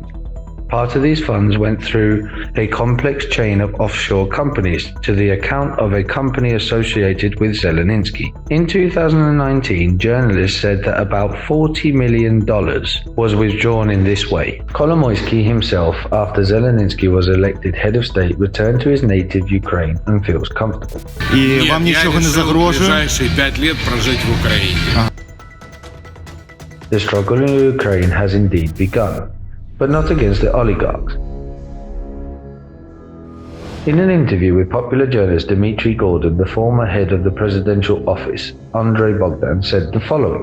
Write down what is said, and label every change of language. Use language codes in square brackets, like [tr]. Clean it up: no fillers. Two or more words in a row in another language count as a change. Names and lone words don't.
[en] Part of these funds went through a complex chain of offshore companies to the account of a company associated with Zelensky. In 2019, journalists said that about $40 million was withdrawn in this way. Kolomoisky himself, after Zelensky was elected head of state, returned to his native Ukraine and feels comfortable. [uk] І вам нічого не загрожує? [ru] ближайшие 5 лет прожить в Украине. [en] The struggle in Ukraine has indeed begun, but not against the oligarchs. In an interview with popular journalist Dmitry Gordon, the former head of the presidential office, Andrei Bogdan, said the following.